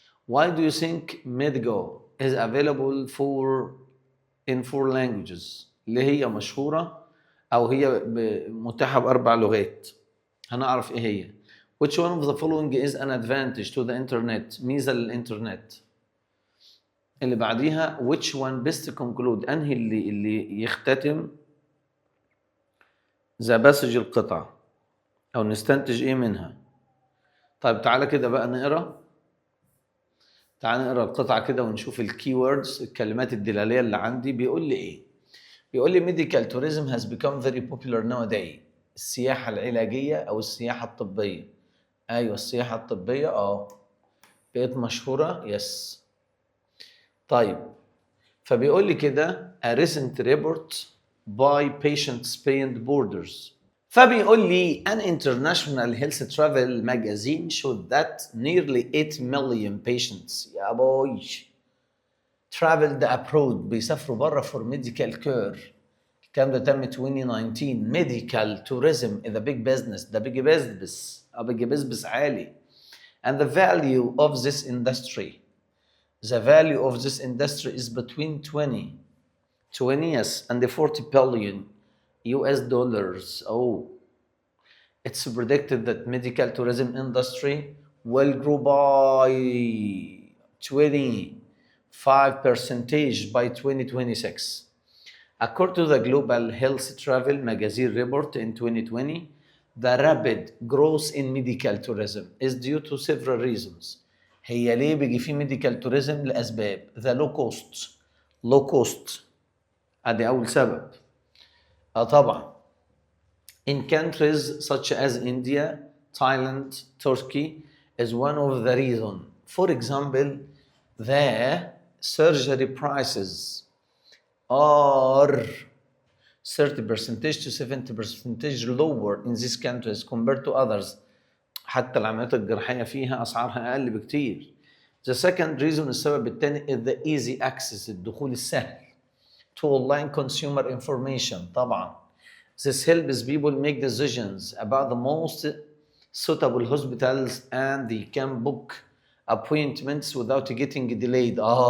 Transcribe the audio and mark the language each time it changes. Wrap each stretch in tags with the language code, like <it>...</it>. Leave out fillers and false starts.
<en>Why do you think Medigo is available in 4 languages؟</en> <ar>اللي هي مشهورة أو هي متاحة بأربع لغات. هنعرف ايه هي.</ar> <en>Which one of the following is an advantage to the internet؟</en> <ar>ميزة للإنترنت. اللي بعديها</ar> <en>which one best conclude؟</en> <ar>أنهي اللي يختتم ذا باسج القطعة أو نستنتج إيه منها. طيب تعالى كده بقى نقرأ. تعالى نقرأ القطعة كده ونشوف الكي ووردز، الكلمات الدلالية اللي عندي. بيقول لي إيه؟ بيقول لي</ar> <en>medical tourism has become very popular nowadays.</en> <ar>السياحة العلاجية أو السياحة الطبية. أيوة السياحة الطبية بقت مشهورة. يس. طيب فبيقول لي كده</ar> <en>a recent report by Patients Beyond Borders. فبيقول لي an international health travel magazine showed that nearly 8 million patients</en> <ar>يا بوي</ar> <en>traveled abroad</en> <ar>بيسافروا بره</ar> <en>for medical care.</en> <ar>الكلام ده تم 2019.</ar> <en>medical tourism is a big business. ده big business عالي. and the value of this industry is between 20 yes and 40 billion US dollars. It's predicted that medical tourism industry will grow by 25% by 2026. According to the Global Health Travel Magazine report in 2020, the rapid growth in medical tourism is due to several reasons.</en> <ar>هي ليه بيجي في</ar> <en>medical tourism؟</en> <ar>لأسباب.</ar> <en>The low cost</en> <ar>ادي اول سبب.</ar> <en>طبعا in countries such as India, Thailand, Turkey is one of the reasons. For example, the surgery prices are 30% to 70% lower in these countries compared to others.</en> <ar>حتى العمليات الجراحية فيها أسعارها أقل بكتير.</ar> <en>The second reason</en> <ar>السبب الثاني</ar> <en>is the easy access</en> <ar>الدخول السهل</ar> <en>to online consumer information. طبعا this helps people make decisions about the most suitable hospitals and they can book appointments without getting delayed.</en>